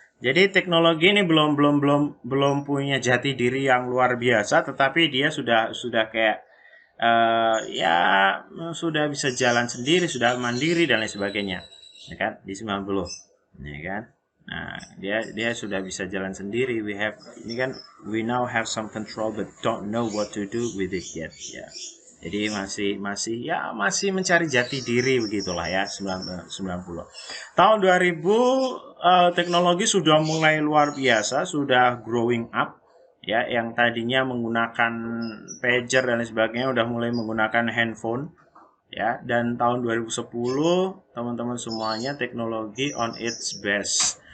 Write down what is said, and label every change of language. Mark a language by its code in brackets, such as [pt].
[id] Jadi teknologi ini belum punya jati diri yang luar biasa, tetapi dia sudah kayak ya sudah bisa jalan sendiri, sudah mandiri dan lain sebagainya, ya kan? Di 90, ya kan? Nah, dia sudah bisa jalan sendiri. [en] We now have some control but don't know what to do with it yet. [id] Ya. Jadi masih mencari jati diri begitulah ya 90. Tahun 2000 teknologi sudah mulai luar biasa, sudah [en] growing up [id] ya, yang tadinya menggunakan pager dan lain sebagainya udah mulai menggunakan handphone ya, dan tahun 2010 teman-teman semuanya teknologi [en] on its best.